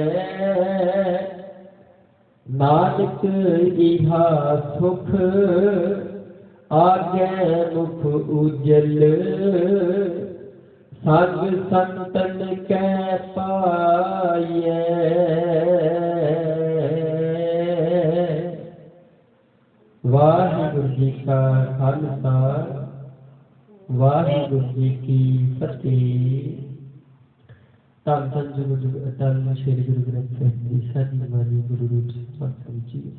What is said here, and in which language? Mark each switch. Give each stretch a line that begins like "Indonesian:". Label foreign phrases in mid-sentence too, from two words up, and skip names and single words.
Punjabi: ਨਾਨਕ ਇਹਾ ਸੁਖ ਆਗੇ ਮੁਖ ਉੱਜਲ, ਸੰਗ ਸੰਤਨ ਕੈ ਪਾਈਐ। ਵਾਹਿਗੁਰੂ ਜੀ ਕਾ ਖਾਲਸਾ, ਵਾਹਿਗੁਰੂ ਜੀ ਕੀ ਫਤਿਹ। ਧੰਨ ਧੰਨ ਜੁਗ ਜੁਗ ਅਟਲ ਸ਼੍ਰੀ ਗੁਰੂ ਗ੍ਰੰਥ ਸਾਹਿਬ ਜੀ ਸਾਡੀ ਵਾਰੀ ਗੁਰੂ ਰੂਪ ਸਤਿ ਜੀ।